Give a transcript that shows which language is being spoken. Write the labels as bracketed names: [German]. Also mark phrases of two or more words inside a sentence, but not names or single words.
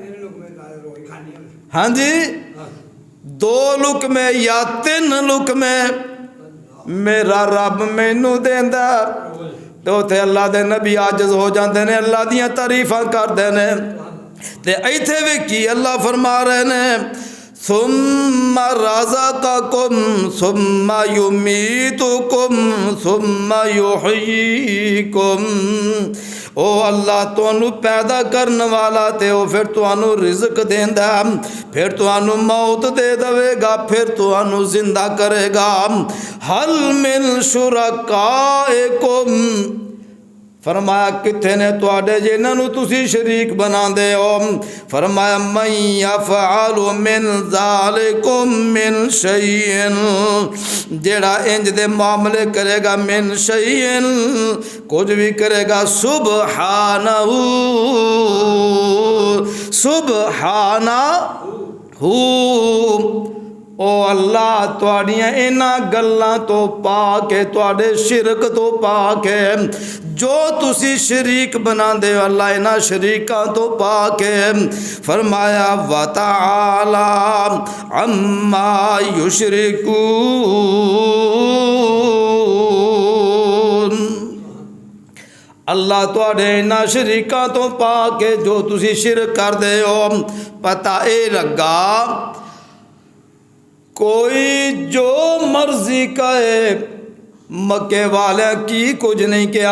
[Punjabi] ہاں جی 2 لقمے یا 3 لقمے میرا رب مینوں دیندا. تو اوتھے اللہ دے نبی عاجز ہو جاتے نے، اللہ دیاں تعریفاں کرتے نے. تے اتھے بھی کی اللہ فرما رہے نے [Arabic] ثم رزقكم ثم يميتكم ثم يحييكم. [Punjabi] او اللہ تہانوں پیدا کرنے والا تے او پھر تہانوں رزق دیندا، پھر تہانوں موت دے دیوے گا، پھر تہانوں زندہ کرے گا. [Arabic] هل من شركائكم [Punjabi] فرمایا کتھے نے تہاڈے جنہاں تسی شریک بناندے ہو. [Arabic] فرمایا من يفعل من ذلكم من شيء [Punjabi] جیہڑا انج دے معاملے کرے گا [Arabic] من شيء [Punjabi] کچھ بھی کرے گا [Arabic] سبحانه سبحانه. [Punjabi] او اللہ تہاڈیاں انہاں گلاں تو پاکے تہاڈے شرک تو پاکے جو تسی شریک بناندے ہو اللہ انہاں شریکاں تو پاکے. [Arabic] فرمایا وتعالى عما يشركون. [Punjabi] اللہ تہاڈے انہاں شریکاں تو پاکے جو تسی شرک کردے ہو. پتہ اے لگا کوئی جو مرضی کہے مکے والے کی کچھ نہیں کیا.